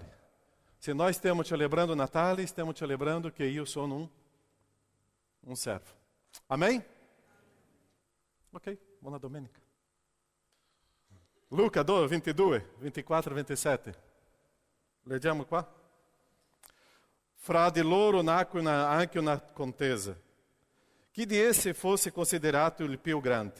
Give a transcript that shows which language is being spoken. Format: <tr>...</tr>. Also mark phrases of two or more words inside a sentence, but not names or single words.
<pt>Se nós estamos celebrando o Natal, estamos celebrando que eu sou um servo. Amém?</pt> <it>Ok, buona domenica. Luca 2, 22, 24, 27. Leggiamo qua. Fra di loro nacque anche una contesa. Chi di esse fosse considerato il più grande?</it>